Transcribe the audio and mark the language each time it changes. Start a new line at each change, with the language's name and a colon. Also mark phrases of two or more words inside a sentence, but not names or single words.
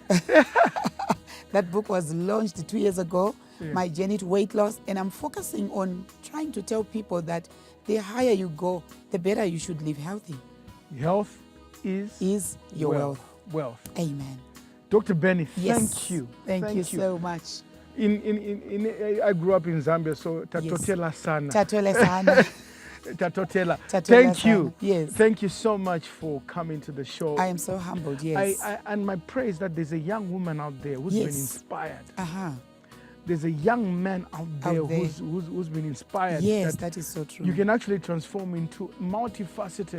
English: That book was launched 2 years ago, My Journey to Weight Loss, and I'm focusing on trying to tell people that the higher you go, the better you should live healthy. Health is your wealth. Wealth. Amen. Dr. Benny, Yes. thank you. Thank you so much. I grew up in Zambia, so
Bemba: tatotela sana. Tatole sana. Tatotela. Tatotela
English: Thank you. sana. Yes. Thank you so much for coming to the show. I am so humbled, yes. And my praise that there's a young woman out there who's been Yes. inspired. Uh-huh. There's a young man out there, there. who's been inspired. Yes, that is so true. You can actually transform into multifaceted